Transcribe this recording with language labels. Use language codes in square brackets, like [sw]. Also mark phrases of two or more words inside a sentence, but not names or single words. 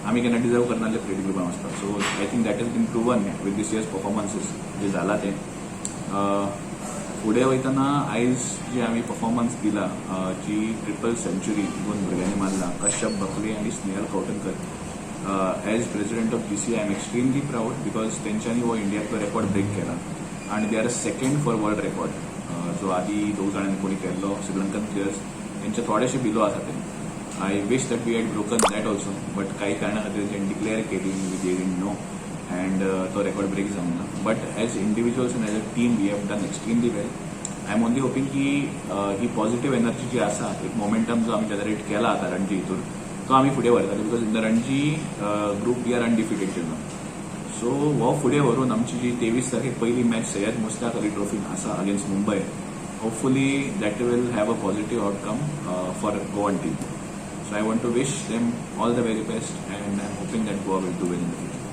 [kok] आमी केन्ना डिजर्व करनासले प्लेट ग्रुपान वचपाक. [en] so I think that is been proven with this year's performances [kok] जे जाला ते. फुडें वयतना आयज जी आमी परफॉर्मन्स दिला, जी [en] triple century [kok] 2 भुरग्यांनी मारला, कश्यप बकले आनी स्नेहल कौटनकर. [en] as president of GC I am extremely proud because [kok] तेंच्यांनी हो इंडियातलो रेकॉर्ड ब्रेक केला आनी [en] they are second for world record. [kok] जो आदी 2 जाणांनी कोणी केल्लो [en] Sri Lankan players [kok] तेंचे थोडेशे बिलो आसा ते. [en] I wish that we had broken that also, but [kok] काही कारणां खातीर तेणी डिक्लेअर केली [en] we didn't know and [kok] तो रेकॉर्ड ब्रेक जावना. [en] but as individuals and as a team we have done extremely well. I am only hoping [kok] की ही पॉझिटिव्ह एनर्जी जी आसा, एक मोमेंटम जो आमी जनरेट केला आता रणजी हितून, तो आमी फुडें व्हरतले. [en] because in the Ranji group we are undefeated till now. सो हो फुडें व्हरून आमची जी 23 तारखेक पहिली मॅच सय्यद मुश्ताक अली ट्रॉफीन आसा अगेन्स्ट मुंबय, hopefully that will have a positive outcome for Goan team. So I want to wish them all the very best and I'm hoping that Goa will do well in the future.